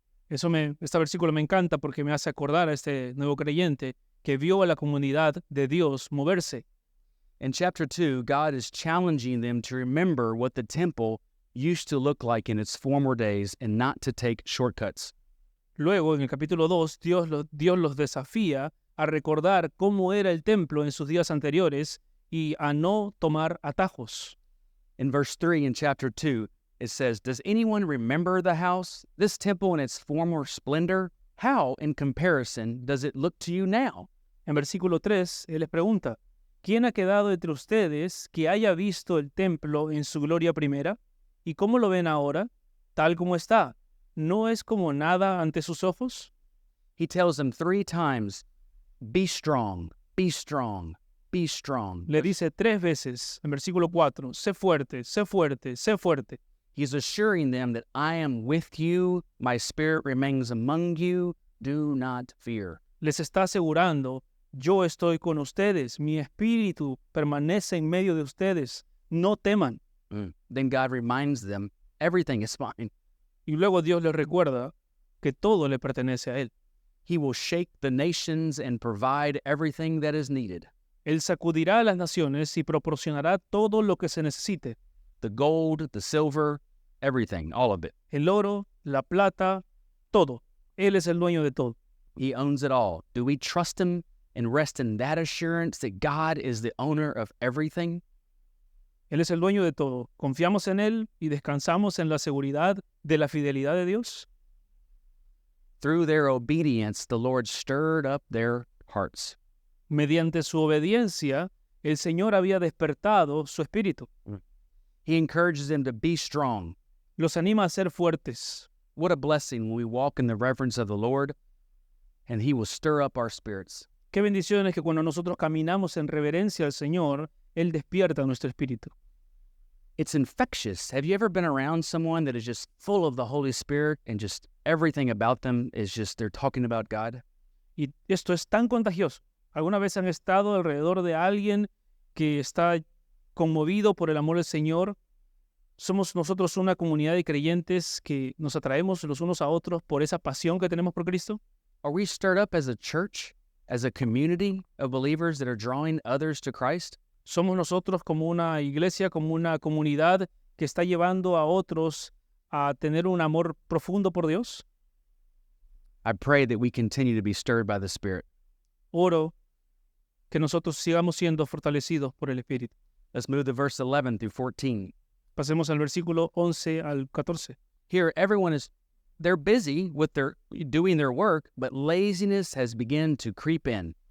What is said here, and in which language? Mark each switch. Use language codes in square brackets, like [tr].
[es] Este versículo me encanta porque me hace acordar a este nuevo creyente que vio a la comunidad de Dios moverse. [en] In chapter 2, God is challenging them to remember what the temple used to look like in its former days and not to take shortcuts. [es] Luego, en el capítulo 2, Dios los desafía a recordar cómo era el templo en sus días anteriores y a no tomar atajos. [en] In verse 3 in chapter 2, it says, "Does anyone remember the house, this temple in its former splendor? How, in comparison, does it look to you now?" [es] En versículo 3, Él les pregunta, ¿quién ha quedado entre ustedes que haya visto el templo en su gloria primera? ¿Y cómo lo ven ahora? Tal como está. ¿No es como nada ante sus ojos? [en] He tells them 3 times, be strong, be strong, be strong. [es] Le dice 3 veces en versículo 4, sé fuerte, sé fuerte, sé fuerte. [en] He's assuring them that I am with you, my spirit remains among you, do not fear. [es] Les está asegurando, yo estoy con ustedes, mi espíritu permanece en medio de ustedes, no teman. [en] Then God reminds them everything is fine. [es] Y luego Dios les recuerda que todo le pertenece a Él. [en] He will shake the nations and provide everything that is needed. [es] Él sacudirá a las naciones y proporcionará todo lo que se necesite. [en] The gold, the silver, everything, all of it. [es] El oro, la plata, todo. Él es el dueño de todo. [en] He owns it all. Do we trust him and rest in that assurance that God is the owner of everything? [es] Él es el dueño de todo. ¿Confiamos en Él y descansamos en la seguridad de la fidelidad de Dios? [en] Through their obedience, the Lord stirred up their hearts. [es] Mediante su obediencia, el Señor había despertado su espíritu. [en] He encourages them to be strong. [es] Los anima a ser fuertes. [en] What a blessing when we walk in the reverence of the Lord, and he will stir up our spirits. [es] Qué bendición es que cuando nosotros caminamos en reverencia al Señor, Él despierta nuestro espíritu. [en] It's infectious. Have you ever been around someone that is just full of the Holy Spirit and just everything about them is just they're talking about God? [es] Y esto es tan contagioso. ¿Alguna vez han estado alrededor de alguien que está conmovido por el amor del Señor? Somos nosotros una comunidad de creyentes que nos atraemos los unos a otros por esa pasión que tenemos por Cristo. [en] Are we stirred up as a church, as a community of believers that are drawing others to Christ? [es] Somos nosotros como una iglesia, como una comunidad que está llevando a otros a tener un amor profundo por Dios. [en] I pray that we continue to be stirred by the Spirit. [es] Oro que nosotros sigamos siendo fortalecidos por el Espíritu. [en] Let's move to verse 11 through 14. [es] Pasemos al versículo 11 al 14. [en] Here, they're busy with doing their work, but laziness has begun to creep in.